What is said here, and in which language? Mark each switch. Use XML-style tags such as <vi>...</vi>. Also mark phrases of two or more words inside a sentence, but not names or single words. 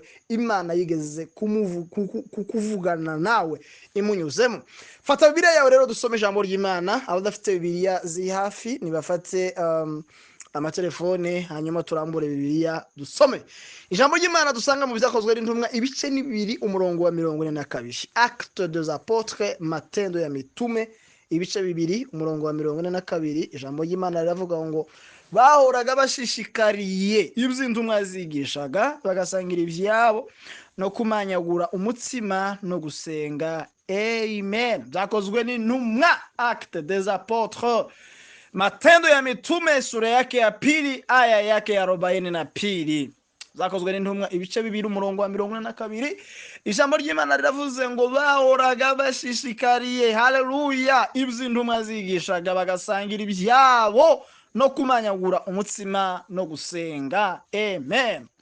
<rw>Imana yigeze kuvugana nawe imunyuzemo. Fata Bibiliya yawe rero dusome ijambo ry'Imana. Abadafite Bibiliya ziri hafi nibafate amatelefone, hanyuma turambure Bibiliya dusome ijambo ry'Imana. Dusanga mu byakozwe n'intumwa ibice ni 2 umurongo wa 42.</rw> <fr>Actes des Apôtres,</fr> <sw>matendo ya mitume,</sw> <rw>ibice 2 umurongo wa 42. Ijambo ry'Imana riravuga ngo bahoraga bashishikariye iby'intumwa zigishaga, bagasangira ibyabo no kumanyagura umutsima no gusenga. Amen. Byakozwe n'intumwa,</rw> <fr>Actes des Apôtres,</fr> <sw>matendo ya mitume, sura yake ya 2 aya yake ya 42.</sw> <rw>Zakozwe n'intumwa ibice 2 umurongo wa 42. Ijambo ry'Imana riravuze ngo bahoraga bashishikariye, haleluya, iby'intumwa zigishaga, bagasangira ibyabo no kumanyagura umutsima no gusenga. Amen.</rw>